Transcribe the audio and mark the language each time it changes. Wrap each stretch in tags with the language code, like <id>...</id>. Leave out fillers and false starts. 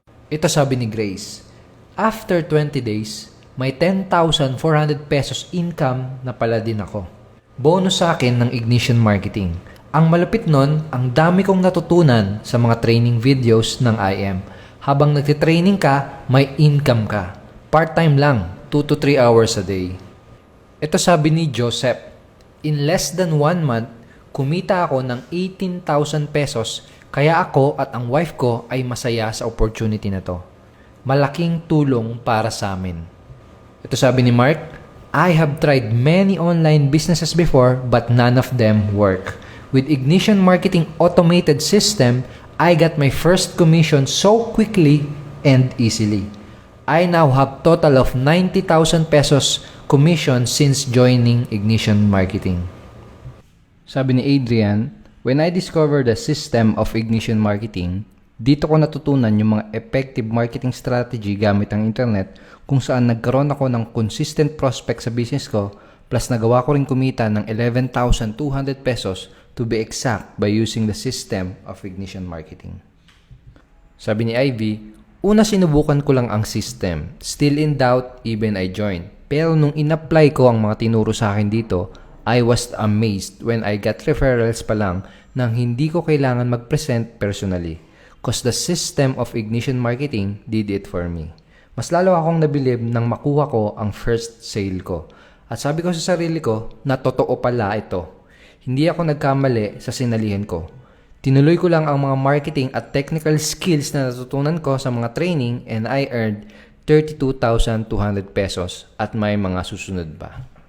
<tl>Ito sabi ni Grace,</tl> <en>after 20 days,</en> <tl>may 10,400 pesos income na pala din ako. Bonus sa akin ng Ignition Marketing. Ang malupit nun, ang dami kong natutunan sa mga training videos ng IM. Habang nagtitraining ka, may income ka.</tl> <en>Part-time lang, 2 to 3 hours a day.</en> <tl>Ito sabi ni Joseph,</tl> <en>in less than 1 month,</en> <tl>kumita ako ng 18,000 pesos kaya ako at ang wife ko ay masaya sa opportunity na to. Malaking tulong para sa amin. Ito sabi ni</tl> <en>Mark, I have tried many online businesses before but none of them work. With Ignition Marketing automated system, I got my first commission so quickly and easily. I now have total of 90,000 pesos commission since joining Ignition Marketing. Sabi ni Adrian, when I discovered the system of Ignition Marketing,</en> <tl>dito ko natutunan yung mga</tl> <en>effective marketing strategy</en> <tl>gamit ang internet kung saan nagkaroon ako ng</tl> <en>consistent prospect</en> <tl>sa business ko plus nagawa ko rin kumita ng</tl> <en>11,200 pesos to be exact by using the system of Ignition Marketing.</en> <tl>Sabi ni Ivy, una sinubukan ko lang ang system.</tl> <en>Still in doubt, even I joined.</en> <tl>Pero nung in-apply ko ang mga tinuro sa akin dito,</tl> <en>I was amazed when I got referrals</en> <tl>pa lang nang hindi ko kailangan mag-present personally.</tl> <en>Cause the system of Ignition Marketing did it for me.</en> <tl>Mas lalo akong nabilib nang makuha ko ang first sale ko. At sabi ko sa sarili ko na totoo pala ito. Hindi ako nagkamali sa sinalihan ko. Tinuloy ko lang ang mga marketing at technical skills na natutunan ko sa mga training</tl> <en>and I earned</en> <tl>32,200 pesos at may mga susunod pa.</tl>